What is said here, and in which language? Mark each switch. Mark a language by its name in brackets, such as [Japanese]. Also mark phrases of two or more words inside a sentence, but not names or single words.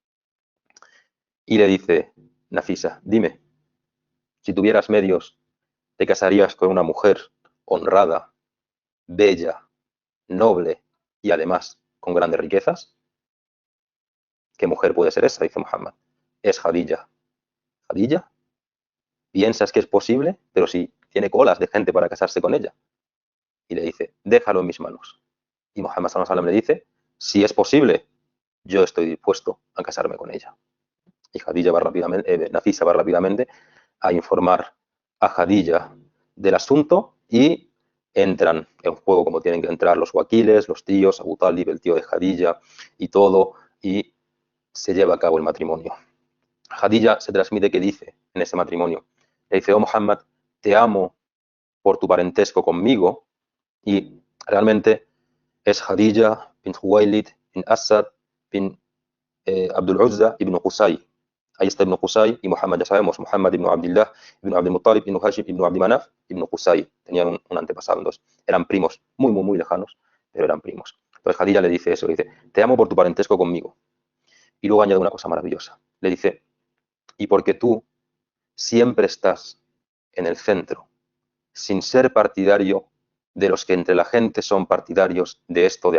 [Spanish] Y le dice Nafisa, dime, si tuvieras medios, ¿te casarías con una mujer honrada, bella, noble y además con grandes riquezas? ¿Qué mujer puede ser esa? Dice Muhammad. Es Khadija. ¿Khadija? ¿Piensas que es posible? Pero si tiene colas de gente para casarse con ella. Y le dice, déjalo en mis manos. Y Muhammad [Arabic] صلى الله عليه وسلم [Spanish] le dice, si es posible, yo estoy dispuesto a casarme con ella. Y Khadija va rápidamente, Nafisa va rápidamente a informar a Khadija del asunto y entran en juego como tienen que entrar los wakiles, los tíos, Abu Talib, el tío de Khadija y todo, y se lleva a cabo el matrimonio. Khadija se transmite que dice en ese matrimonio, le dice, oh Muhammad, te amo por tu parentesco conmigo, y realmente es Khadija bin Huwailid bin Asad bin Abdul Uzza ibn Qusay. Ahí está Ibn Qusay y Muhammad, ya sabemos, Muhammad ibn Abdullah, ibn Abdul Muttalib, ibn Hashim, ibn Abd Manaf, ibn Qusay. Tenían un antepasado, entonces eran primos, muy lejanos, pero eran primos. Entonces Khadija le dice eso, le dice, te amo por tu parentesco conmigo. Y luego añade una cosa maravillosa. Le dice, y porque tú siempre estás en el centro, sin ser partidario de los que entre la gente son partidarios de esto o de aquello.